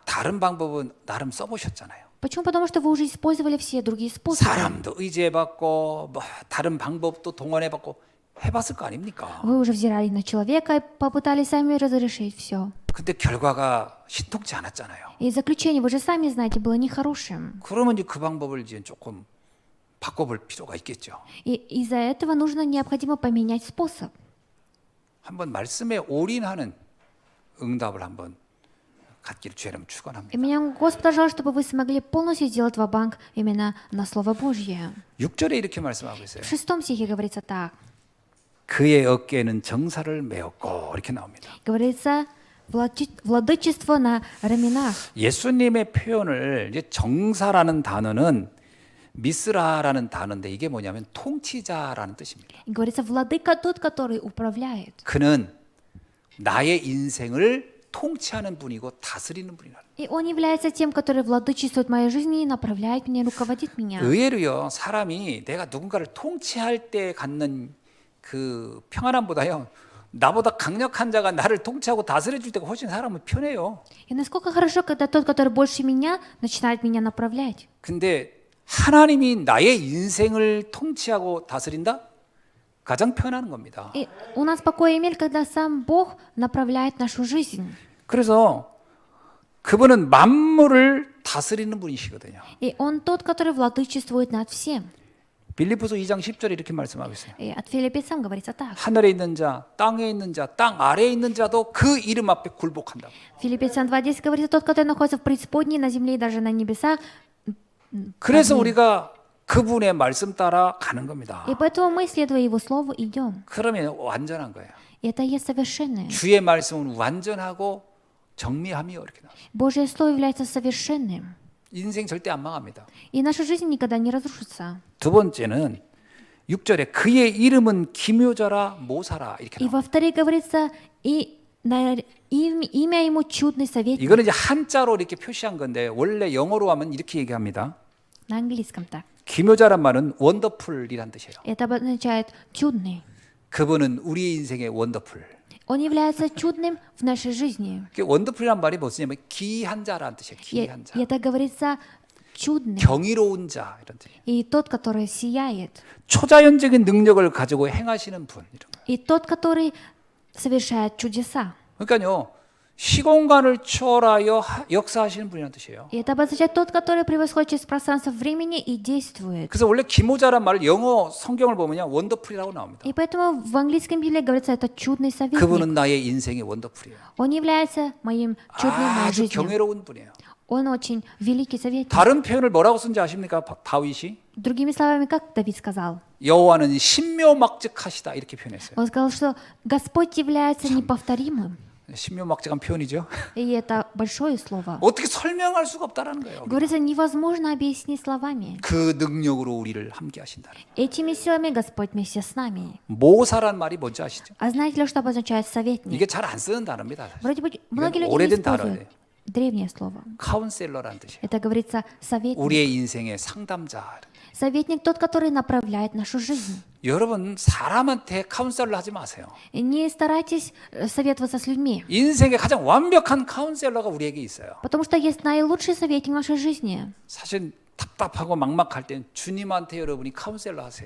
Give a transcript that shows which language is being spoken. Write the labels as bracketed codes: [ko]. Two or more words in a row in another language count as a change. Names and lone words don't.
[ko] 다른 방법은 나름 써보셨잖아요. [ru] Почему? Потому что вы уже использовали все другие способы. [ko] 사람도 의지해봤고 뭐 다른 방법도 동원해봤고 해봤을 거 아닙니까? [ru] Вы уже взирали на человека и попытались сами разрешить все. [ko] 근데 결과가 신통치 않았잖아요. [ru] И заключение, вы же сами знаете, было нехорошим. [ko] 그러면 이제 그 방법을 이제 조금 바꿔볼 필요가 있겠죠. [ru] И из-за этого нужно необходимо поменять способ. [ko] 한번 말씀에 올인하는 응답을 한번 갖기를 주여름 [ru] И [ko] 축원합니다. [ru] меня Господь желал, чтобы вы смогли полностью сделать ва-банк именно на Слово Божье. [ko] 6절에 이렇게 말씀하고 있어요. [ru] В 6 стихе говорится так. [ko] 그의 어깨에는 정사를 메었고 이렇게 나옵니다. [ru] Говорится, владычество на раменах. [ko] 예수님의 표현을 이제 정사라는 단어는 미스라라는 단어인데 이게 뭐냐면 통치자라는 뜻입니다. [ru] И говорится, владыка тот, который управляет. [ko] 그는 나의 인생을 통치하는 분이고 다스리는 분이라. [ru] И он является тем, который владычествует моей жизни и направляет меня, руководит меня. [ko] 의외로요 사람이 내가 누군가를 통치할 때 갖는 그 평안함보다요 나보다 강력한 자가 나를 통치하고 다스려 줄 때가 훨씬 사람은 편해요. [ru] И насколько хорошо, когда тот, который больше меня, начинает меня направлять. [ko] 근데 하나님이 나의 인생을 통치하고 다스린다? 가장 편한 겁니다. [ru] И у нас покой и мир, когда сам Бог направляет нашу жизнь. [ko] 그래서 그분은 만물을 다스리는 분이시거든요. [ru] И Он тот, который владычествует над всем. [ko] 빌립보서 2장 10절에 이렇게 말씀하고 있어요. [ru] И от филиппийцам говорится так. [ko] 하늘에 있는 자, 땅에 있는 자, 땅 아래에 있는 자도 그 이름 앞에 굴복한다. [ru] Филиппийцам 2.10 говорится, тот, который находится в преисподней, на земле и даже на небесах. [ko] 그래서 우리가 그분의 말씀 따라 가는 겁니다. [ru] И поэтому мы, следуя Его Слову, идем. [ko] 그러면 완전한 거예요. [ru] И это есть совершенное. [ko] 주의 말씀은 완전하고 정미하며 이렇게 나와요. [ru] Божье Слово является совершенным. [ko] 인생 절대 안 망합니다. [ru] И наша жизнь никогда не разрушится. [ko] 두 번째는 6절에 그의 이름은 기묘자라 모사라 이렇게 [ru] И [ko] 나와요. [ru] во-вторых говорится, имя Ему чудный советник. [ko] 이거는 이제 한자로 이렇게 표시한 건데 원래 영어로 하면 이렇게 얘기합니다. [ru] На английском так. [ko] 기묘자란 말은 원더풀이란 뜻이에요. [ru] Это обозначает чудный. [ko] 그분은 우리의 인생의 원더풀. [ru] Он является чудным в нашей жизни. [ko] 원더풀이란 말이 무엇이냐면 기이한 자라는 뜻이에요. [ru] И [ko] 기이한 자. [ru] это говорится чудный. [ko] 경이로운 자 이런 뜻이에요. [ru] И тот, который сияет. [ko] 초자연적인 능력을 가지고 행하시는 분 이런 거예요. [ru] И тот, который совершает чудеса. [ko] 그러니까요. 시공간을 초월하여 역사하시는 분이라는 뜻이에요. [ru] И это обозначает тот, который превосходит через пространство времени и действует. [ko] 그래서 원래 기모자란 말을 영어 성경을 보면요. 원더풀이라고 나옵니다. [ru] И поэтому в английском Библии говорится, это чудный советник. [ko] 그분은 나의 인생의 원더풀이에요. [ru] Он является моим чудным в моей [ko] 아주 [ru] жизни. [ko] 경외로운 분이에요. [ru] Он очень великий советник. [ko] 다른 표현을 뭐라고 쓴지 아십니까? 다윗이 [ru] Другими словами, как Давид сказал? [ko] 여호와는 신묘막측하시다 이렇게 표현했어요. [ru] Он сказал, что Господь является неповторимым. [ko] 신묘막측한 표현이죠. [ru] И это большое слово. [ko] 어떻게 설명할 수가 없다라는 거예요. [ru] Говорится, невозможно объяснить словами. [ko] 그 능력으로 우리를 함께 하신다. [ru] Этими силами Господь вместе с нами. [ko] 모사란 말이 뭔지 아시죠? [ru] А знаете ли, что обозначает советник? [ko] 이게 잘 안 쓰는 단어입니다. [ru] Вроде бы многие люди не [ko] 오래된 [ru] используют. [ko] 단어예요. [ru] Древнее слово. [ko] 카운셀러라는 뜻이에요. [ru] Это говорится советник. [ko] 우리의 인생의 상담자. [ru] Советник тот, который направляет нашу жизнь. [ko] 여러분 사람한테 카운셀러 하지 마세요. [ru] Не старайтесь советоваться с людьми, [ko] 인생의 가장 완벽한 카운셀러가 우리에게 있어요. [ru] потому что есть наилучший советник в нашей жизни. [ko] 사실 답답하고 막막할 땐 주님한테 여러분이 카운셀러 하세요.